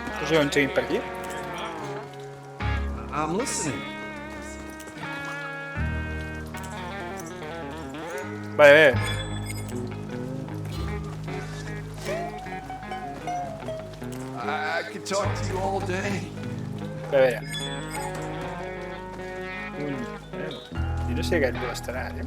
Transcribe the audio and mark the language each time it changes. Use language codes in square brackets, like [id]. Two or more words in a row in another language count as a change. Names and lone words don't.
[ca] sé on seguim per aquí. [en] I'm listening. [ca] Vale, bé. [en] I could talk to you all day. [ca] A veure. I no sé aquest d'on estarà, eh?